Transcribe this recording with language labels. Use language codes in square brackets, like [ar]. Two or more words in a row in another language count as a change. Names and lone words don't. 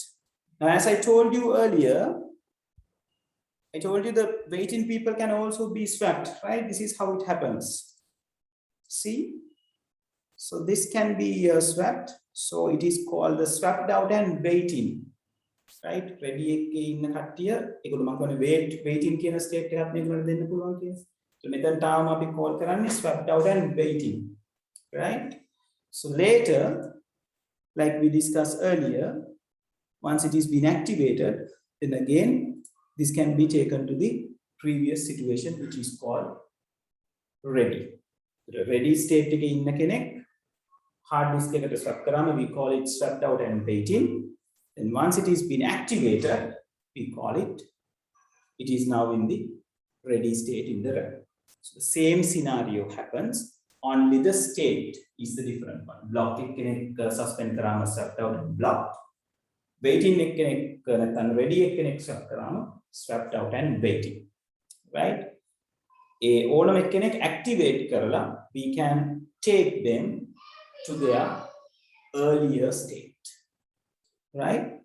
[en] Now, as I told you earlier, I told you the waiting people can also be swapped, right? This is how it happens. See? So this can be swapped. So it is called the swapped out and waiting, right? [si] Ready එකේ ඉන්න කට්ටිය ඒගොල්ලෝ මම කියන්නේ waiting කියන state එකක් මේගොල්ලන්ට දෙන්න පුළුවන් කියලා. [en] So [si] මෙතන තාම අපි [en] call කරන්නේ swapped out and waiting, right? So later, like we discussed earlier, once it is been activated, then again this can be taken to the previous situation, which is called ready. The ready state [si] එකේ ඉන්න කෙනෙක් [en] hard disk [si] එකට swap කරාම [en] we call it swapped out and waiting. And once it is been activated, we call it is now in the ready state in the RAM. So the same scenario happens, only the state is the different one. Block කෙනෙක් suspend කරාම swapped out and blocked. Waiting [si] කෙනෙක් නැත්නම් [en] ready කෙනෙක් swap කරාම swapped out and waiting, right? [si] ඕනම කෙනෙක් [en] activate කරලා we can take them to their earlier state, right?